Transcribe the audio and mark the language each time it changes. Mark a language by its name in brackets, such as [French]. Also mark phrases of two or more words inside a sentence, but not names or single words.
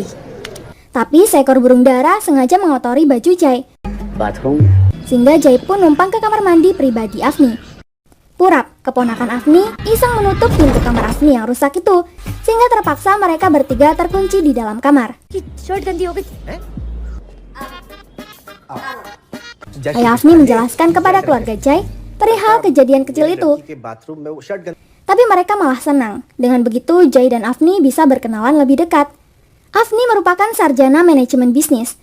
[Indonesian] Tapi seekor burung dara sengaja mengotori baju Jay, [Hindi] बाथरूम [Indonesian] sehingga Jay pun numpang ke kamar mandi pribadi Afni. Purap, keponakan Afni, iseng menutup pintu kamar Afni yang rusak itu, sehingga terpaksa mereka bertiga terkunci di dalam kamar. [Hindi] शर्ट गंदी हो गई [Indonesian] Ayah Afni menjelaskan kepada keluarga Jay perihal kejadian kecil itu, tapi mereka malah senang. Dengan begitu, Jay dan Afni bisa berkenalan lebih dekat. Afni merupakan sarjana manajemen bisnis.